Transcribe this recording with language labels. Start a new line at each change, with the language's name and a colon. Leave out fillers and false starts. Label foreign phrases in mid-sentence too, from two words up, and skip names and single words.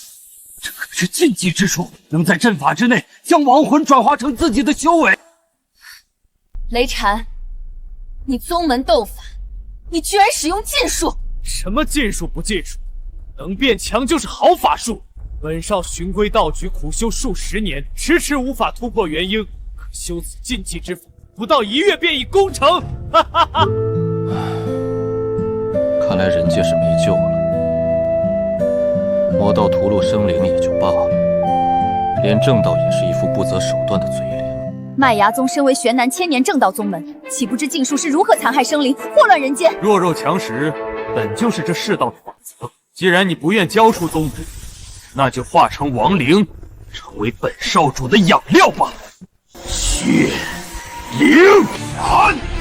Chinese: 這可是禁忌之術，能在陣法之內將亡魂轉化成自己的修為。雷禪，你宗門鬥法，你居然使用禁術！什麼禁術不禁術？能變強就是好法術。本少循規蹈矩苦修數十年，遲遲無法突破元嬰，可修此禁忌之法，不到1月便已攻城。哈哈哈！看來人界是沒救了。魔道屠戮生靈也就罷了，連正道也是一副不擇手段的嘴臉。麥芽宗身為玄南千年正道宗門，豈不知禁術是如何殘害生靈、禍亂人間？弱肉強食本就是這世道的法則。既然你不願交出宗門，那就化成亡靈，成為本少主的養料吧。血靈燃！